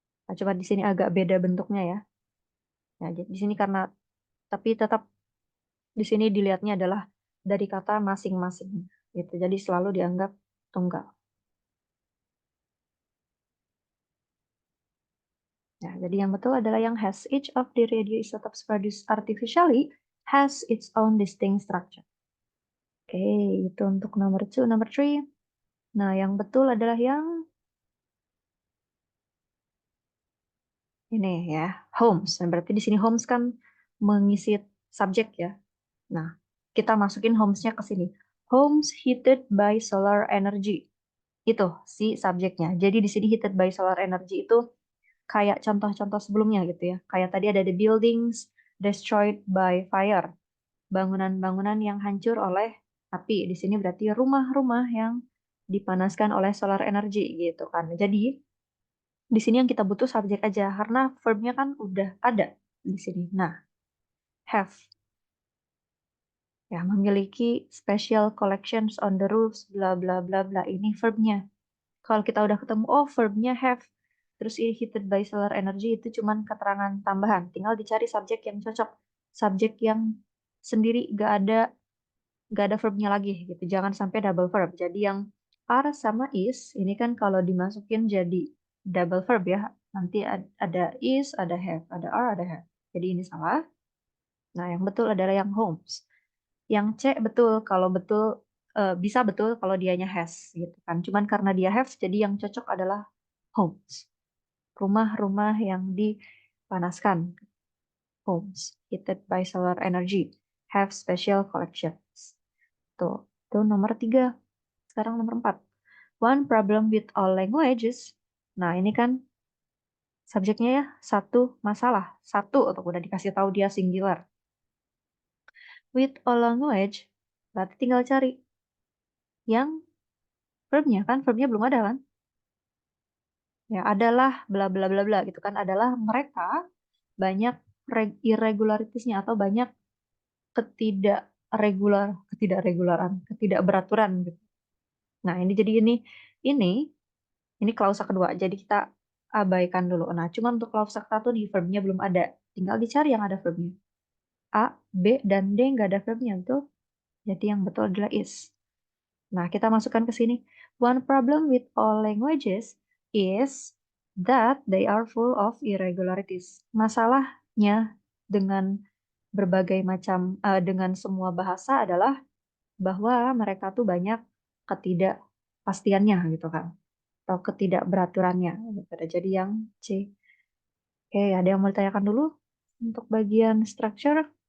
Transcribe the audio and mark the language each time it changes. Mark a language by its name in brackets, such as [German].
[Indonesian] Nah, cuma di sini agak beda bentuknya ya. Nah, jadi di sini karena tapi tetap di sini dilihatnya adalah dari kata masing-masing gitu. Jadi selalu dianggap tunggal. Nah, jadi yang betul adalah yang has. [English] Each of the radioisotopes produced artificially has its own distinct structure. [Indonesian] Oke, itu untuk nomor 2, nomor 3. Nah, yang betul adalah yang ini ya, Holmes. Nah, berarti di sini Holmes kan mengisi subjek ya. Nah, kita masukin Holmes-nya ke sini. [English] Holmes heated by solar energy. [Indonesian] Itu si subjeknya. Jadi di sini [English] heated by solar energy [Indonesian] itu kayak contoh-contoh sebelumnya gitu ya. Kayak tadi ada [English] the buildings destroyed by fire. [Indonesian] Bangunan-bangunan yang hancur oleh api. Di sini berarti rumah-rumah yang dipanaskan oleh solar energy gitu kan. Jadi di sini yang kita butuh subjek aja karena verbnya kan udah ada di sini. Nah, have ya memiliki [English] special collections on the roofs bla bla [Indonesian] bla bla, ini verbnya. Kalau kita udah ketemu oh verbnya have terus ini [English] heated by solar energy [Indonesian] itu cuman keterangan tambahan, tinggal dicari subjek yang cocok, subjek yang sendiri gak ada verbnya lagi gitu, jangan sampai double verb. Jadi yang are sama is ini kan kalau dimasukin jadi double verb ya, nanti ada is, ada have, ada are, ada have, jadi ini salah. Nah yang betul adalah yang Holmes. Yang C betul, kalau betul bisa betul kalau dianya has gitu kan. Cuman karena dia have, jadi yang cocok adalah homes. Rumah-rumah yang dipanaskan. [English] Homes heated by solar energy have special collections. [Indonesian] Tuh, itu nomor 3. Sekarang nomor 4. [English] One problem with all languages. [Indonesian] Nah, ini kan subjeknya ya, satu masalah. Satu, atau udah dikasih tahu dia singular. [English] With all language, [Indonesian] berarti tinggal cari yang verbnya kan, verbnya belum ada kan? Ya, adalah bla bla bla bla gitu kan, adalah mereka banyak irregularitasnya atau banyak ketidakberaturan gitu. Nah, ini jadi ini klausa kedua. Jadi kita abaikan dulu. Nah, cuma untuk klausa satu di verbnya belum ada. Tinggal dicari yang ada verbnya. A, B, dan D nggak ada verbnya tuh. Jadi yang betul adalah is. Nah, kita masukkan ke sini. [English] One problem with all languages is that they are full of irregularities. [Indonesian] Masalahnya dengan dengan semua bahasa adalah bahwa mereka tuh banyak ketidakpastiannya gitu kan, atau ketidakberaturannya gitu. Jadi yang C. Oke, ada yang mau ditanyakan dulu untuk bagian structure?